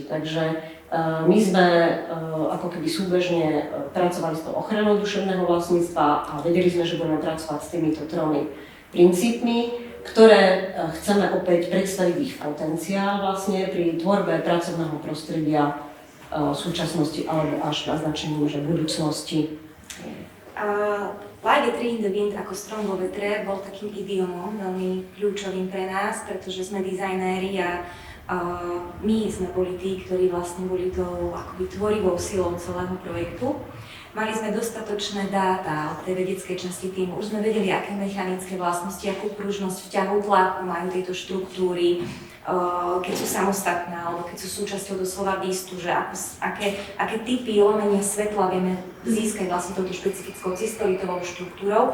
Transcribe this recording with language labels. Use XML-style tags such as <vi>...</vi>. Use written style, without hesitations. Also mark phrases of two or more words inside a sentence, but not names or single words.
<sk>Takže my sme ako keby súbežne pracovali s tou ochranou duševného vlastníctva a vedeli sme, že budeme pracovať s týmito tromi princípmi, ktoré chceme opäť predstaviť ich potenciál vlastne pri tvorbe pracovného prostredia súčasnosti alebo až naznačením, že budúcnosti.</sk> <en>Like a tree in the wind</en> <sk>ako strom vo vetre bol takým idiomom veľmi kľúčovým pre nás, pretože sme dizajnéri a my sme boli tí, ktorí vlastne boli tou akoby tvorivou silou celého projektu. Mali sme dostatočné dáta od tej vedeckej časti týmu, už sme vedeli, aké mechanické vlastnosti, akú pružnosť vťahu tlaku majú tieto štruktúry, keď sú samostatné alebo keď sú súčasťou doslova výstu, že aké typy lomenia svetla vieme získať vlastne touto špecifickou cystolitovou štruktúrou.</sk>